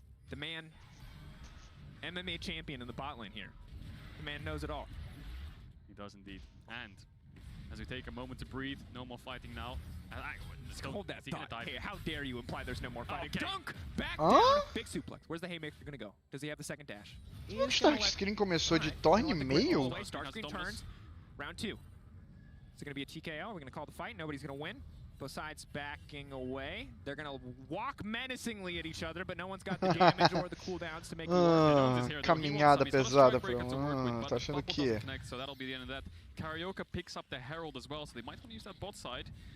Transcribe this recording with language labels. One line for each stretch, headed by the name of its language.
English: The man, MMA champion in the bot lane here. The man knows it all. He does indeed. And as we take a moment to breathe, no more fighting now. Let's go. Hold that thought. Hey, how dare you imply there's no more fighting? Okay. Dunk! Back down! Big suplex. Where's the haymaker gonna go? Does he have the second dash?
Portuguese: O Starscream começou de torre e meio?
English: Starscream turns. Round 2. Is it going to be a TKO? We're going to call the fight. Nobody's going to win. Both sides backing away. They're going to walk menacingly at each other, but no one's got the damage or the cooldowns to make it work.
Portuguese: Caminhada pesada pra tá achando que
English: So that'll be the end of that. Carioca picks up the Herald as well, so they might want to use that bot side.